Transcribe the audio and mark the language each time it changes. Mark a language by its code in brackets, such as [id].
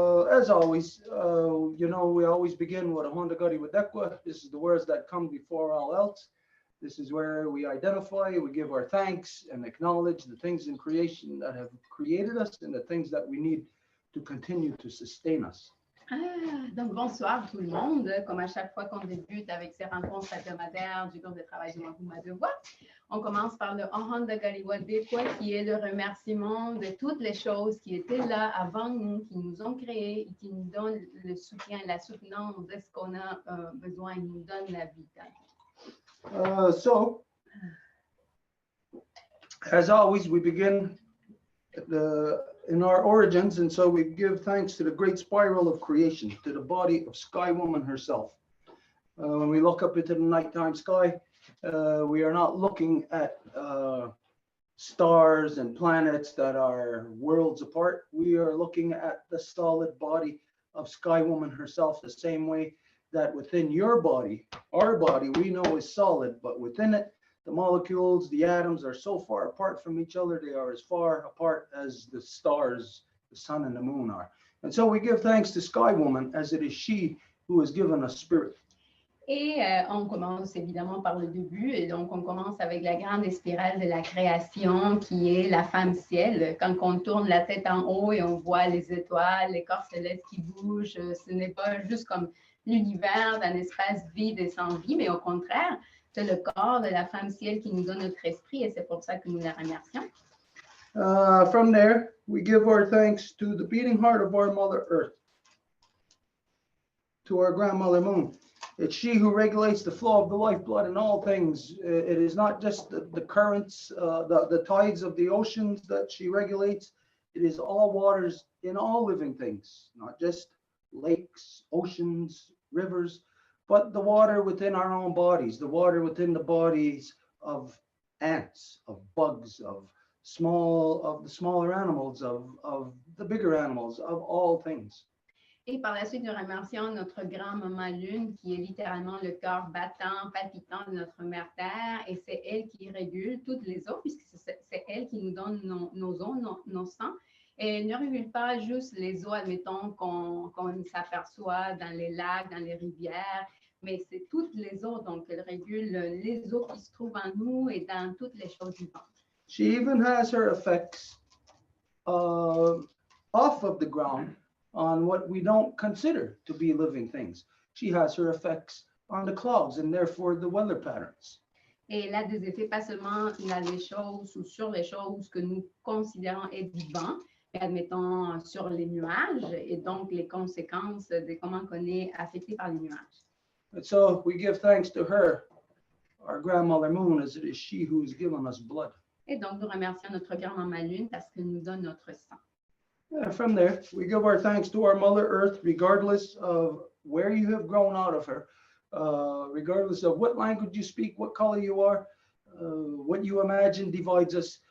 [en] As always, we always begin with a Honda Gadi with Dekwa. This is the words that come before all else. This is where we identify, we give our thanks and acknowledge the things in creation that have created us and the things that we need to continue to sustain us. [fr] Donc bonsoir tout le monde. Comme à chaque fois qu'on débute avec ces rencontres hebdomadaires du groupe de travail du Wampum à Deux Voies, on commence par le Ohon de Galiwa Dekwa, qui est le remerciement de toutes les choses qui étaient là avant nous, qui nous ont créés et qui nous donnent le soutien, la soutenance de ce qu'on a besoin, ils nous donnent la vie. [en] So, as always, we begin in our origins, and so we give thanks to the great spiral of creation, to the body of Sky Woman herself. When we look up into the nighttime sky, we are not looking at stars and planets that are worlds apart. We are looking at the solid body of Sky Woman herself, the same way that within your body, our body, we know is solid, but within it, the molecules, the atoms are so far apart from each other, they are as far apart as the stars, the sun and the moon are. And so we give thanks to Sky Woman, as it is she who has given us spirit. [fr] Et on commence évidemment par le début, et donc on commence avec la grande spirale de la création qui est la femme ciel. Quand on tourne la tête en haut et on voit les étoiles, les corps célestes qui bougent, ce n'est pas juste comme l'univers d'un espace vide et sans vie, mais au contraire, c'est le corps de la femme ciel qui nous donne notre esprit et c'est pour ça que nous la remercions. [en] From there, we give our thanks to the beating heart of our Mother Earth, to our grandmother Moon. It's she who regulates the flow of the lifeblood in all things. It is not just the currents, the tides of the oceans that she regulates. It is all waters in all living things, not just lakes, oceans, rivers, but the water within our own bodies, the water within the bodies of ants, of bugs, of the smaller animals, of the bigger animals, of all things. [fr] Et par la suite, nous remercions notre grand-maman Lune, qui est littéralement le cœur battant, palpitant de notre mère Terre, et c'est elle qui régule toutes les eaux, puisque c'est elle qui nous donne nos eaux, nos sangs. Et elle ne régule pas juste les eaux, admettons, qu'on s'aperçoit dans les lacs, dans les rivières, mais c'est toutes les eaux, donc elle régule les eaux qui se trouvent en nous et dans toutes les choses vivantes. [en] She even has her effects off of the ground on what we don't consider to be living things. She has her effects on the clouds and therefore the weather patterns. [fr] Et elle a des effets pas seulement dans les choses ou sur les choses que nous considérons être vivantes, mais admettons sur les nuages et donc les conséquences de comment on est affecté par les nuages. [en] And so we give thanks to her, our grandmother Moon, as it is she who has given us blood. [fr] Et donc nous remercions notre grand-maman Lune parce qu'elle nous donne notre sang. [en] From there, we give our thanks to our Mother Earth, regardless of where you have grown out of her, regardless of what language you speak, what color you are, what you imagine divides us.